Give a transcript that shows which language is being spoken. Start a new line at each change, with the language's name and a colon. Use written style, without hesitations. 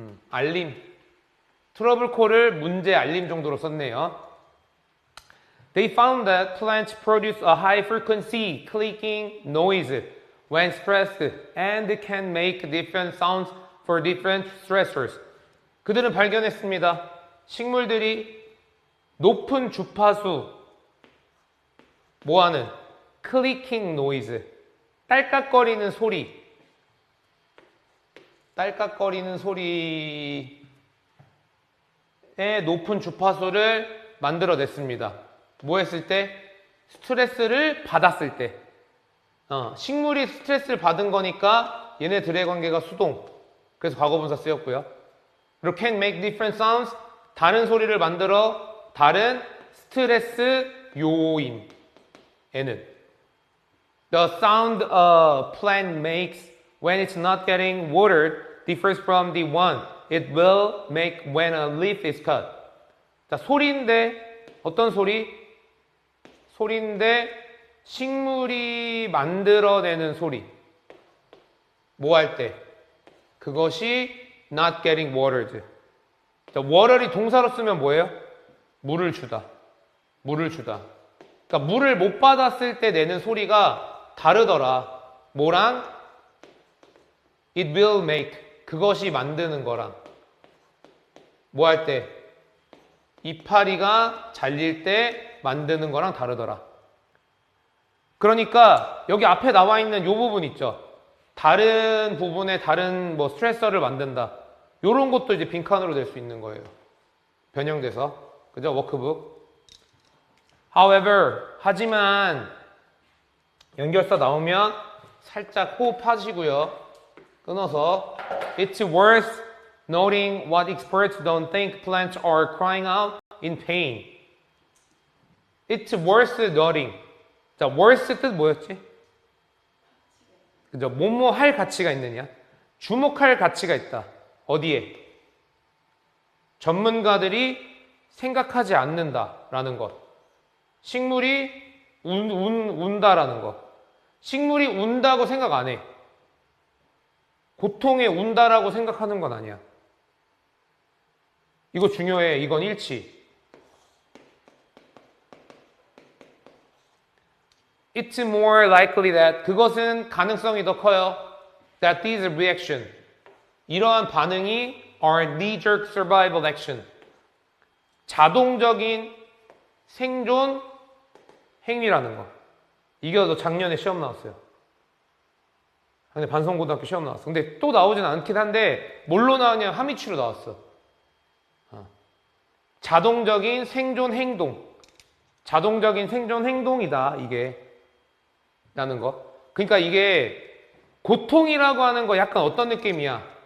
Korean: 알림. 트러블 콜을 문제 알림 정도로 썼네요.
English: They found that plants produce a high frequency clicking noise when stressed and can make different sounds for different stressors.
Korean: 그들은 발견했습니다. 식물들이 높은 주파수 뭐하는? clicking noise. 딸깍거리는 소리. 딸깍거리는 소리의 높은 주파수를 만들어냈습니다. 뭐 했을 때? 스트레스를 받았을 때. 식물이 스트레스를 받은 거니까 얘네들의 관계가 수동. 그래서 과거분사 쓰였고요.
English: 그리고 can make different sounds.
Korean: 다른 소리를 만들어 다른 스트레스 요인에는
English: the sound a plant makes when it's not getting watered differs from the one it will make when a leaf is cut.
Korean: 자, 소리인데 어떤 소리? 소리인데 식물이 만들어내는 소리. 뭐 할 때? 그것이 not getting watered. 자, water이 동사로 쓰면 뭐예요? 물을 주다. 물을 주다. 그러니까 물을 못 받았을 때 내는 소리가 다르더라.
English: 뭐랑? It will make.
Korean: 그것이 만드는 거랑. 뭐 할 때? 이파리가 잘릴 때 만드는 거랑 다르더라. 그러니까 여기 앞에 나와 있는 이 부분 있죠. 다른 부분에 다른 뭐 스트레서를 만든다. 요런 것도 이제 빈칸으로 될 수 있는 거예요. 변형돼서. 그죠? 워크북. However, 하지만 연결사 나오면 살짝 호흡하시고요.
English: 끊어서 It's worth noting what experts don't think plants are crying out in pain. It's worth noting.
Korean: 자, worth 뜻 뭐였지? 그죠? 뭐뭐 할 가치가 있느냐? 주목할 가치가 있다. 어디에? 전문가들이 생각하지 않는다라는 것. 식물이 운다라는 것. 식물이 운다고 생각 안 해. 고통에 운다라고 생각하는 건 아니야. 이거 중요해. 이건 일치.
English: It's more likely that
Korean: 그것은 가능성이 더 커요.
English: That these reaction
Korean: 이러한 반응이
English: are knee-jerk survival action
Korean: 자동적인 생존 행위라는 거. 이게 너 작년에 시험 나왔어요. 근데 반성고등학교 시험 나왔어. 근데 또 나오진 않긴 한데 뭘로 나왔냐? 하미치로 나왔어. 자동적인 생존 행동. 자동적인 생존 행동이다. 이게 라는 거. 그러니까 이게 고통이라고 하는 거 약간 어떤 느낌이야?